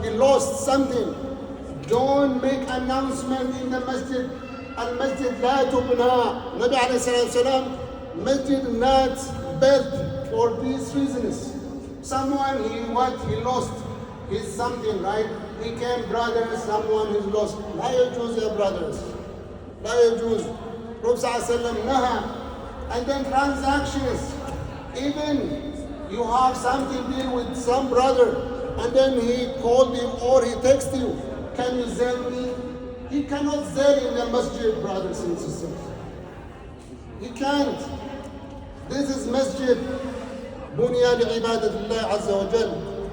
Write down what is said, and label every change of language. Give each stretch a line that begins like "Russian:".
English: We lost something. Don't make announcement in the masjid.
Arabic: Al-masjid la tubna.
English: Nabi alayhi salatu wasalam, masjid not built for these reasons. Someone he lost his something, right? He came, brothers, someone who's lost.
Arabic: لا يجوز يا brothers. لا يجوز. Prophet ﷺ نهى.
English: And then transactions. Even you have something deal with some brother, and then he called you or he texted you, can you sell me? He cannot sell in the masjid, brothers and sisters. He can't. This is masjid
Arabic: bunya li'ibadat Allah Azza wa Jal.